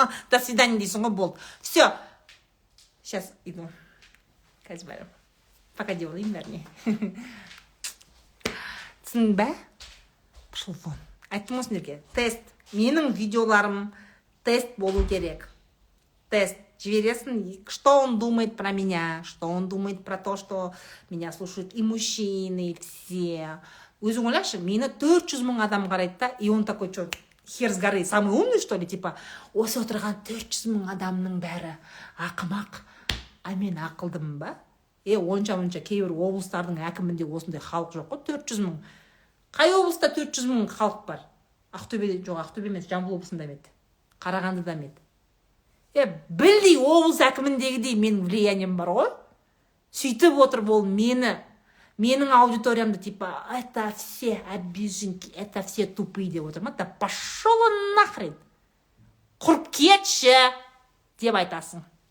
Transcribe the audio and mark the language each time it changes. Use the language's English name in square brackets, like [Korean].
[Russian] До свидания [Kazakh] дейсің ғой, болды. [Russian] Все. Сейчас иду. [Kazakh] Қазір бәрі. [Russian] Пока делаем бәріне. [Kazakh] Түсің бә? [Russian] Пошел вон. [Kazakh] Айттым осындерге. Тест. Менің видеоларым тест болу керек. Тест. [Russian] Жібересің, что он думает про меня, что он думает про то, что меня слушают и мужчины, и все. [Kazakh] Өзің ойлашы, мені 400 000 адам қарайды да, [Russian] и он такой, что, хер с горы, самый умный, что ли, типа, [Kazakh] осы отырған 400 000 адамның бәрі ақымақ, а мен ақылдымын ба? Онша кейбір облыстардың әкімінде осындай халық жоқ қой, 400 000. Қай облыста 400 000 халық бар? Ақтөбеде жоқ, Ақтөбе емес, Жамбыл облысында ма еді? Қарағандыда ма еді? Білдей облыс әкіміндегідей менің влиянием бар ғой. Сөйтіп отырып ол менің аудиториямды типа, [Russian] это все обиженки, это все тупые [Kazakh] деп отыр ма? [Russian] Да пошел он нахрен. [Kazakh] Құрып кетші деп айтасың.